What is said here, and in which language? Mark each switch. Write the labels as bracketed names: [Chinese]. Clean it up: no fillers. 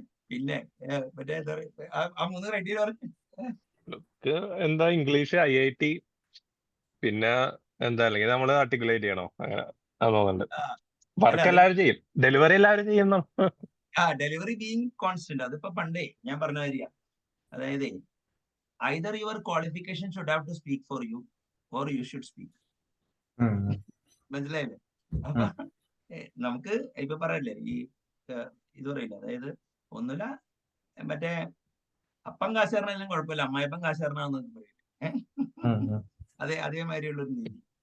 [Malayalam] പിന്നെ മറ്റേ ആ 3 ക്രൈറ്റീരിയ പറഞ്ഞു. ലുക്ക് എന്താ, ഇംഗ്ലീഷ്, IIT, പിന്നെ എന്താ അല്ലെങ്കിൽ നമ്മൾ ആർട്ടിക്കുലേറ്റ് ചെയ്യണോ, അങ്ങനെ തോന്നുന്നുണ്ട്. വർക്ക് എല്ലാവരും ചെയ്യും, ഡെലിവറി എല്ലാവരും ചെയ്യുന്നു. ഡെലിവറി ബീങ് കോൺസ്റ്റന്റ് അതിപ്പോ പണ്ടേ ഞാൻ പറഞ്ഞ കാര്യ. [English] അതായത് either your qualification should have to speak for you or you should speak. [Malayalam] മനസ്സിലായില്ലേ? അപ്പൊ നമുക്ക് ഇപ്പൊ പറയല്ലേ ഈ ഇത് പറയില്ല, അതായത് ഒന്നുമില്ല മറ്റേ അപ്പം കാശാറിനെല്ലാം കുഴപ്പമില്ല, അമ്മായിപ്പം കാശാറിനാന്ന് പറയില്ലേ. അതേമാതിരിയുള്ളൊരു രീതി.